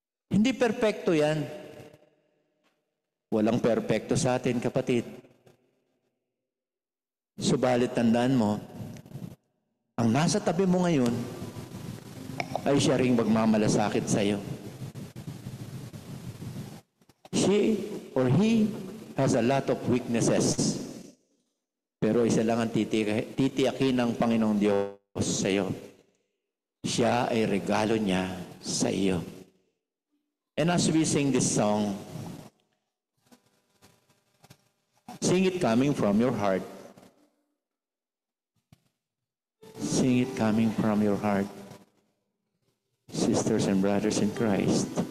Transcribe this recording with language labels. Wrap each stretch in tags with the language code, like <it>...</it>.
<tl>Hindi perpekto yan. Walang perpekto sa atin, kapatid. Subalit tandaan mo, ang nasa tabi mo ngayon, ay siya ring magmamalasakit sa iyo.</tl> <en>She or he has a lot of weaknesses.</en> <tl>Pero isa lang ang titiyakin ng Panginoong Diyos sa iyo. Siya ay regalo niya sa iyo.</tl> <en>And as we sing this song, sing it coming from your heart. Sing it coming from your heart. Sisters and brothers in Christ.</en>